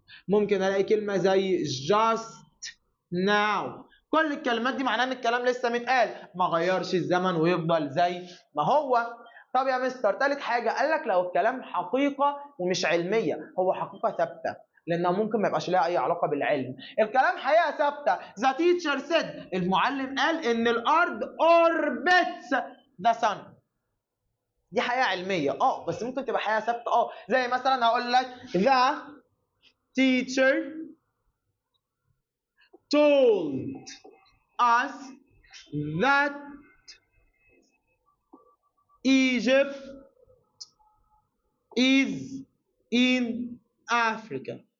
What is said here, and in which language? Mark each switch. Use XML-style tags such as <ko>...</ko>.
<ar>ممكن الاقي كلمة زي just now. كل الكلمات دي معناها ان الكلام لسه متقال ما غيرش الزمن ويفضل زي ما هو. طب يا مستر تالت حاجة قال لك لو الكلام حقيقة ومش علمية، هو حقيقة ثابتة لأنها ممكن ما يبقاش لها أي علاقة بالعلم. الكلام حقيقة ثابتة.</ar> <en>The teacher said المعلم قال إن الأرض orbits the sun.</en> <ar>دي حقيقة علمية بس ممكن تبقى حقيقة ثابتة زي مثلا هقول لك the teacher told us that Egypt is in Africa.</ar>